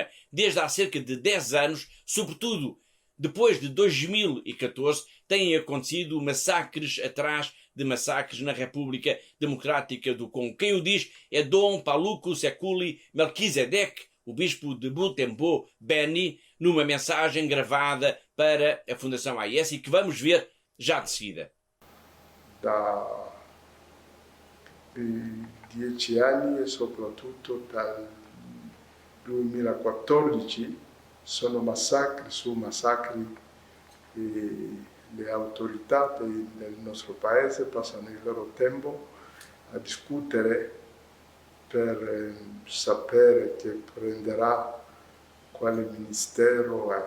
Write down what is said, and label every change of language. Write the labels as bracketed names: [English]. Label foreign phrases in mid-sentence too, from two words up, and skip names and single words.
[Portuguese] Desde há cerca de 10 anos, sobretudo depois de 2014, têm acontecido massacres atrás de massacres na República Democrática do Congo. Quem o diz é Dom Paluku Sekuli Melquisedeque, o bispo de Butembo, Beni, numa mensagem gravada para a Fundação AIS e que vamos ver já de seguida. [Italian] Da 10 anni e soprattutto dal 2014 sono massacri su massacri e le autorità del nostro paese passano il loro tempo a discutere per sapere che prenderà quale ministero è.